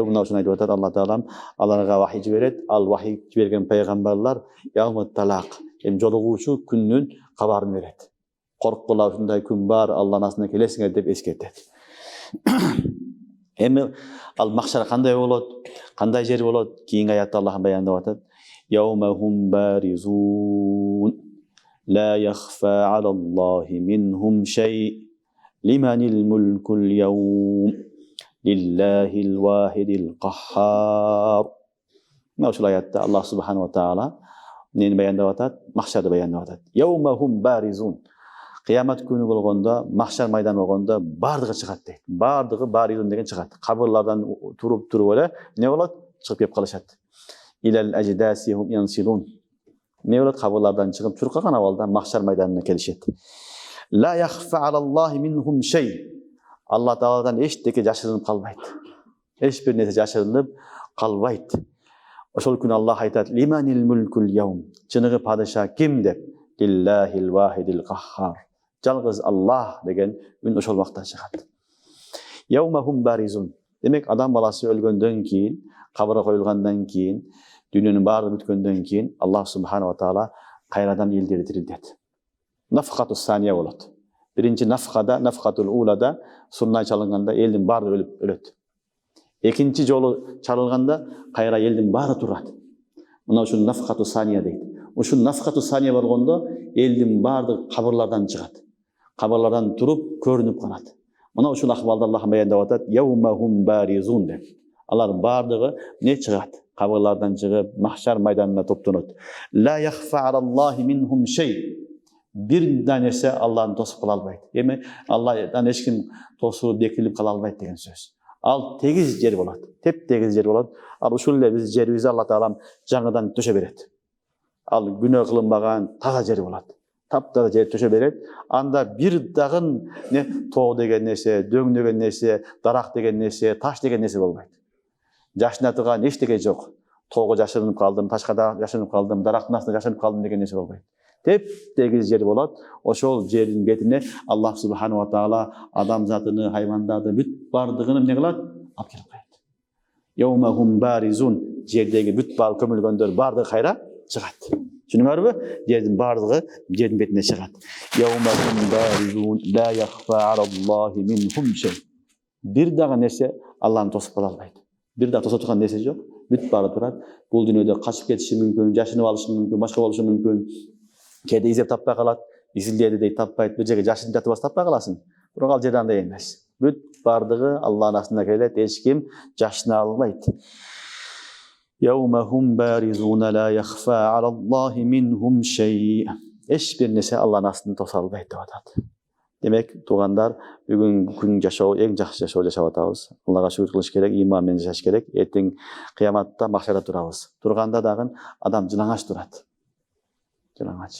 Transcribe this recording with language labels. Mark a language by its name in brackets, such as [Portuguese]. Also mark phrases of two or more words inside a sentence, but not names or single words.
[Kyrgyz] Мына ушуну айтып атат Алла таалам, аларга вахий жиберет. Ал вахий жиберген пайгамбарлар [Arabic] يوم التلاق, [Kyrgyz] жолугуучу күндүн кабарын берет. Корккула, ушундай күн бар, Алланын астына келесиңер деп эскертет. Эми ал махшар кандай болот? Кандай жер болот? Кийинки аятта Аллах баяндап атат. [Arabic] يومهم بارزون لا يخفى على الله منهم شيء لمن الملك اليوم لله الواحد القهار. [Kyrgyz] Мына ушул аятта [Arabic] الله سبحانه وتعالى [Kyrgyz] нени баяндап атат? Махшарды баяндап атат. [Arabic] يومهم بارزون. [Kyrgyz] Кыямат күнү болгондо, махшар майданы болгондо бардыгы чыгат дейт. Бардыгы баризун деген чыгат. Кабырлардан туруп эле не болот? Чыгып кеп калышат. [Arabic] إلى أجداثهم ينسلون. [Kyrgyz] Не болот? Кабырлардан чыгып чуркаган абалда махшар майданына келишет. [Arabic] لا يخفى على الله منهم شيء. [Kyrgyz] Алла тааладан эчтеке жашырынып калбайт. Эч бир нерсе жашырынып калбайт. Ошол күнү Аллах айтат: [Arabic] "لمن الملك اليوم." [Kyrgyz] Чыныгы падыша ким деп? [Arabic] لله الواحد القهار. [Kyrgyz] Жалгыз Аллах деген үн ошол убакта чыгат. [Arabic] يومهم بارزون. [Kyrgyz] Демек адам баласы өлгөндөн кийин, кабырга коюлгандан кийин, дүйнөнүн баары бүткөндөн кийин [Arabic] الله سبحانه وتعالى [Kyrgyz] кайрадан элдерди тирилтет. [Arabic] النفخة الثانية болот. [Kyrgyz] Биринчи нафхада, [Arabic] النفخة الأولى [Kyrgyz] сурнай чалынганда элдин баары өлөт. Экинчи жолу чалынганда кайра элдин баары турат. Мына ушул [Arabic] النفخة الثانية [Kyrgyz] дейт. Ушул [Arabic] النفخة الثانية [Kyrgyz] болгондо элдин баардыгы кабырлардан чыгат. Кабырлардан туруп көрүнүп калат. Мына ушул акыбалда Аллах баяндап атат: [Arabic] "يومهم بارزون" [Kyrgyz] деп. Алар баардыгы не чыгат? Кабырлардан чыгып, махшар майданына топтонот. [Arabic] لا يخفى على الله منهم شيء. [Kyrgyz] Бир нерсе Аллахны тосуп кала албайт. Эми Аллахтан эч ким тосулуп бекилип кала албайт деген сөз. Ал тегиз жер болот. Теп-тегиз жер болот. Ал ушул эле биз жерибизди Алла таалам жаңыдан төшө берет. Ал күнөө кылынбаган таза жер болот. Таптаза жер төшө берет. Анда бир дагы тоо деген нерсе, дөң деген нерсе, дарак деген нерсе, таш деген нерсе болбойт. Жашына турган эчтеке жок. Тоого жашынып калдым, ташка жашынып калдым, дарактын астында жашынып калдым деген нерсе болбойт. Теп-тегиз жер болот. Ошол жердин бетине [Arabic] الله سبحانه وتعالى [Kyrgyz] адам затыны, хайвандарды бүт бардыгын эмне кылат? Алып келип коет. [Arabic] يومهم بارزون, [Kyrgyz] жердеги бүт бар көмүлгөндөр бардыгы кайра чыгат. Түшүнүңөрбү? Жердин бардыгы жердин бетине чыгат. [Arabic] يومهم بارزون لا يخفى على الله منهم شيء. [Kyrgyz] Бир дагы нерсе Алланы тосуп кала албайт. Бир дагы тосуп турган нерсе жок. Бүт бары турат. Бул дүйнөдө качып кетиши мүмкүн, жашынып алышы мүмкүн, башка болушу мүмкүн. Кээде издеп таппай калат, изилдеди дейт таппайт, бир жерге жашынып жатып алса таппай каласың. Бирок ал жерде андай эмес. Бүт бардыгы Алланын астына келет, эч ким жашына албайт. [Arabic] يومهم بارزون لا يخفى على الله منهم شيء. [Kyrgyz] Эч бир нерсе Алланын астын тоса албайт деп атат. Демек, туугандар, бүгүн күн жашоо эң жакшы жашоо жашап атабыз. Аллага шүгүр кылыш керек, иман менен жашаш керек. Эртең кыяматта махшарда турабыз. Турганда дагы адам жылаңач турат. Жылаңач.